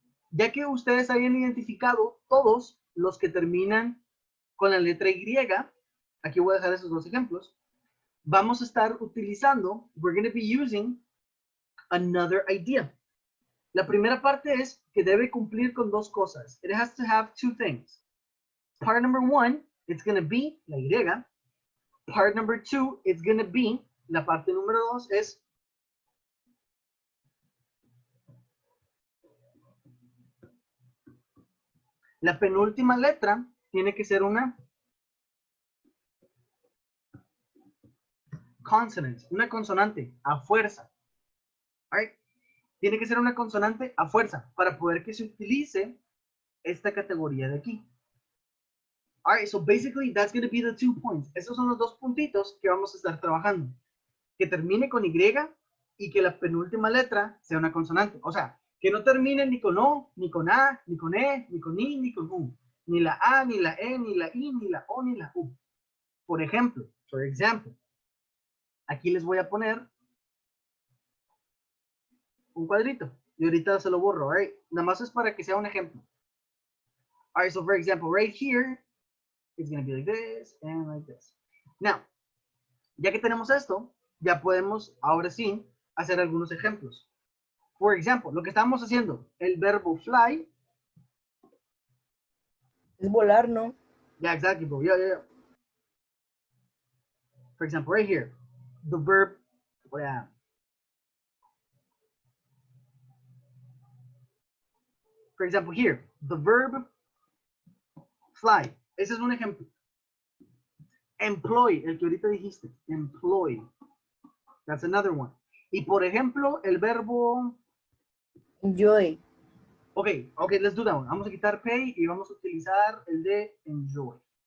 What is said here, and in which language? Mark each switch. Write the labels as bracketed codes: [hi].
[es] Ya que ustedes hayan identificado todos los que terminan con la letra Y, aquí voy a dejar esos 2 ejemplos, vamos a estar utilizando, [en] we're going to be using another idea. [es] La primera parte es que debe cumplir con 2 cosas. [en] It has to have 2 things. Part number 1, it's going to be la Y. Part number 2, it's going to be, [es] la parte número 2 es la penúltima letra tiene que ser una consonant, una consonante a fuerza. Alright. Tiene que ser una consonante a fuerza para poder que se utilice esta categoría de aquí. [en] Alright, so basically that's going to be the 2 points. [es] Esos son los 2 puntitos que vamos a estar trabajando. Que termine con Y y que la penúltima letra sea una consonante. O sea, que no termine ni con O, ni con A, ni con E, ni con I, ni con U. Ni la A, ni la E, ni la I, ni la O, ni la U. Por ejemplo, aquí les voy a poner un cuadrito. Y ahorita se lo borro, all right? Nada más es para que sea un ejemplo. [en] All right, so for example, right here, it's going to be like this and like this. [es] Now, ya que tenemos esto, ya podemos, ahora sí, hacer algunos ejemplos. [en] For example, [es] lo que estamos haciendo, el verbo fly. Es volar, ¿no? [en] Yeah, exactly, bro. Yeah. For example, right here, the verb, for example, here, the verb fly. [es] Ese es un ejemplo. Employ, el que ahorita dijiste, employ. [en] That's another one. [es] Y por ejemplo, el verbo... [en] Enjoy. Okay, let's do that one. [es] Vamos a quitar pay y vamos a utilizar el de enjoy.